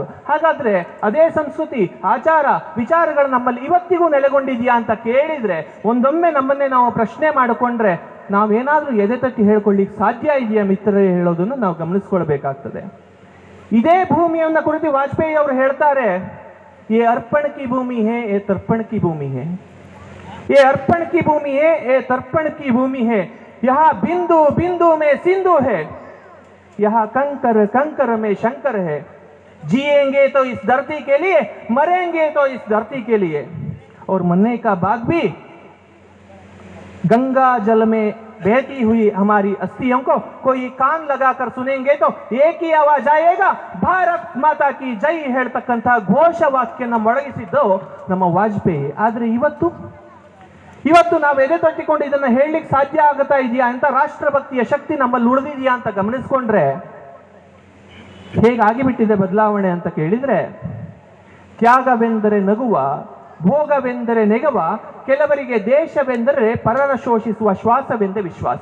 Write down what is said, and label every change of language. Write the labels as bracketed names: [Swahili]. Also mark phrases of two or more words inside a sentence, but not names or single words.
[Kannada] ಹಾಗಾದ್ರೆ ಅದೇ ಸಂಸ್ಕೃತಿ, ಆಚಾರ, ವಿಚಾರಗಳು ನಮ್ಮಲ್ಲಿ ಇವತ್ತಿಗೂ ನೆಲೆಗೊಂಡಿದೆಯಾ ಅಂತ ಕೇಳಿದ್ರೆ, ಒಂದೊಮ್ಮೆ ನಮ್ಮನ್ನೇ ನಾವು ಪ್ರಶ್ನೆ ಮಾಡಿಕೊಂಡ್ರೆ ನಾವೇನಾದ್ರೂ ಎದೆ ತಟ್ಟಿ ಹೇಳ್ಕೊಳ್ಳಿಕ್ಕೆ ಸಾಧ್ಯ ಇದೆಯಾ ಮಿತ್ರರೇ ಹೇಳೋದನ್ನು ನಾವು ಗಮನಿಸ್ಕೊಳ್ಬೇಕಾಗ್ತದೆ. ಇದೇ ಭೂಮಿಯನ್ನ ಕುರಿತು ವಾಜಪೇಯಿ ಅವರು ಹೇಳ್ತಾರೆ, [Hindi] ये अर्पण की भूमि है, ये तर्पण की भूमि है, ये अर्पण की भूमि है, ये तर्पण की भूमि है, यहाँ बिंदु बिंदु में सिंधु है, यहाँ कंकर कंकर में शंकर है, जिएंगे तो इस धरती के लिए, मरेंगे तो इस धरती के लिए, और मरने का बाद भी गंगा जल में बहती हुई हमारी अस्थियों को कोई कान लगाकर सुनेंगे तो एक ही आवाज आएगा, भारत माता की जय [Kannada] ಹೇಳ್ತಕ್ಕಂಥ ಘೋಷವಾಕ್ಯನ ಮೊಳಗಿಸಿದ್ದು ನಮ್ಮ ವಾಜಪೇಯಿ. ಆದ್ರೆ ಇವತ್ತು ನಾವು ಎದೆ ತಟ್ಟಿಕೊಂಡು ಇದನ್ನ ಹೇಳಲಿಕ್ಕೆ ಸಾಧ್ಯ ಆಗುತ್ತಾ ಇದೆಯಾ ಅಂತ, ರಾಷ್ಟ್ರಭಕ್ತಿಯ ಶಕ್ತಿ ನಮ್ಮಲ್ಲಿ ಉಳಿದಿದೆಯಾ ಅಂತ ಗಮನಿಸ್ಕೊಂಡ್ರೆ ಹೇಗಾಗಿಬಿಟ್ಟಿದೆ ಬದಲಾವಣೆ ಅಂತ ಕೇಳಿದ್ರೆ, ತ್ಯಾಗವೆಂದರೆ ನಗುವ, ಭೋಗವೆಂದರೆ ನೆಗವ, ಕೆಲವರಿಗೆ ದೇಶವೆಂದರೆ ಪರರ ಶೋಷಿಸುವ, ಶ್ವಾಸವೆಂದೇ ವಿಶ್ವಾಸ.